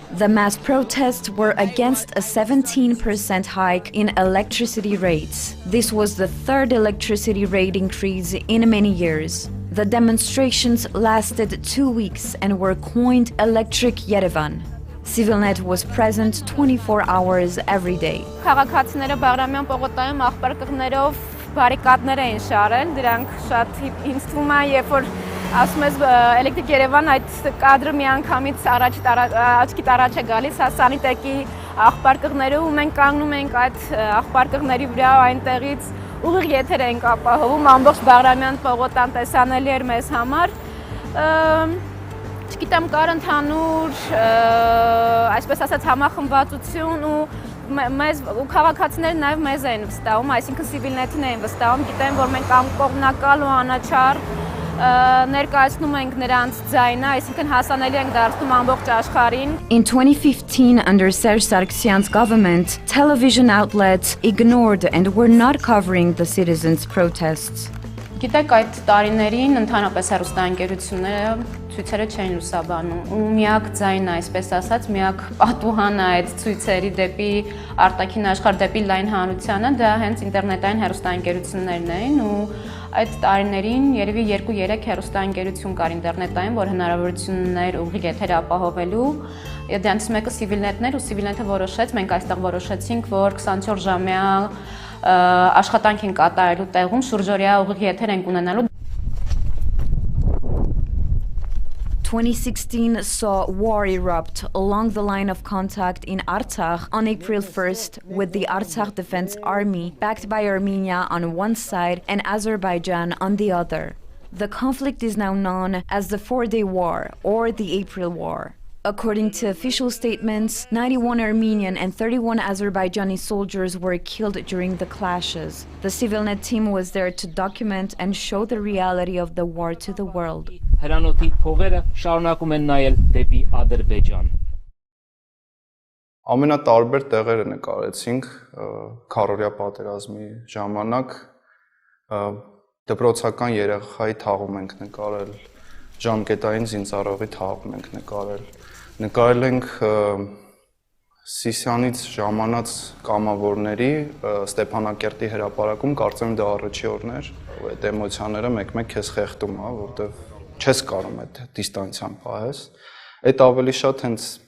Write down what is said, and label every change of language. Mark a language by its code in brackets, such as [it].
[en] The mass protests were against a 17% hike in electricity rates. This was the third electricity rate increase in many years. The demonstrations lasted 2 weeks and were coined Electric Yerevan. CivilNet was present 24 hours every day. [hy] Քաղաքացիները Բաղրամյան պողոտայում աղբարկղներով բարիկադներ էին շարել, դրանք շատ ինձ թվում է, երբ որ ասում ես Էլեկտրիկ Երևան այդ կադրը միանգամից աչքիդ առաջ է գալիս, հա սանիտեկի աղբարկղները ու մենք կանգնում ենք այդ աղբարկղների վրա այնտեղից ուղիղ եթեր ենք ապահովում, ամբողջ Բաղրամյան պողոտան տեսանելի էր մեզ համար։ Չգիտեմ, կար ընդհանուր, այսպես ասած, համախմբվածություն ու մեզ քաղաքացիները նաև մեզ էին վստահում, այսինքն CivilNet-ին էին վստահում, գիտեն, որ մենք անկողմնակալ ու անաչառ ներկայացնում ենք նրանց ձայնը, այսինքն հասանելի ենք դարձնում ամբողջ աշխարհին. [en] In 2015, under Serge Sargsyan's government, television outlets ignored and were not covering the citizens' protests. [hy] Գիտեք, այդ տարիներին ընդհանրապես հեռուստաընկերությունները ցույցերը չէին լուսաբանում ու միակ ձայնը, այսպես ասած, միակ պատուհանը այդ ցույցերի դեպի արտաքին աշխարհ, դեպի լայն հանրությանը դա հենց ինտերնետային հեռուստաընկերություններն էին ու այդ տարիներին երևի 2-3 հեռուստաընկերություն կար ինտերնետային, որ հնարավորություններ ուղիղ եթեր ապահովելու։ Դրանց մեկը CivilNet-ն էր ու CivilNet-ը որոշեց, մենք այստեղ որոշեցինք, որ 24 ժամյա աշխատանք են կատարելու տեղում շուրջօրյա ուղիղ եթեր ենք ունենալու։ [en] 2016 saw war erupt along the line of contact in Artsakh on April 1st with the Artsakh Defense Army, backed by Armenia on one side and Azerbaijan on the other. The conflict is now known as the 4-Day War or the April War. According to official statements, 91 Armenian and 31 Azerbaijani soldiers were killed during the clashes. The CivilNet team was there to document and show the reality of the war to the world. [hy] Հրանոթի փողերը շարունակում են նայել դեպի Ադրբեջան։ Ամենատարբեր տեղերը նկարեցինք քառօրյա պատերազմի ժամանակ դպրոցական երեխայի թաղում ենք նկարել, ժամկետային զինծառայողի թաղում ենք նկարել, նկարել ենք Սիսյանից ժամանած կամավորների Ստեփանակերտի հրապարակում, կարծեմ դա առաջի օրն էր, այդ էմոցիաները մեկ-մեկ քեզ խեղդում, հա, որտեվ չես կարող այդ դիստանցիան պահես, այդ ավելի շատ հենց,